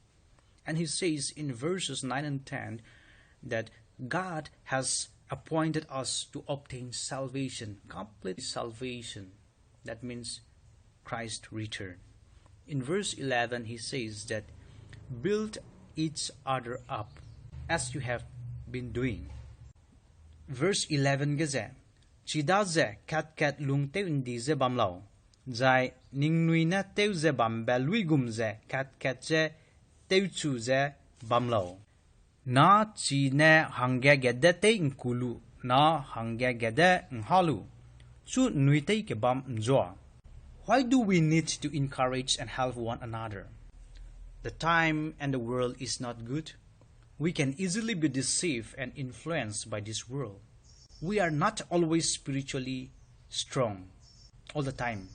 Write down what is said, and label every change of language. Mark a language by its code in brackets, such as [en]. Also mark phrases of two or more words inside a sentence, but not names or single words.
[en] And he says in verses 9 and 10 that God has appointed us to obtain salvation, complete salvation. That means Christ's return. In verse 11, he says that build each other up as you have been doing. [nzm] Verse 11 gaze chida ze kat lung teu indi ze bamlau zai ning nui na teu ze bam belui gum ze kat ze teu chu ze bamlau na chi ne hangya gede te inkulu na hangya gede nghalu chu nui te ke bam njoa. [en] Why do we need to encourage and help one another? The time and the world is not good. We can easily be deceived and influenced by this world. We are not always spiritually strong all the time.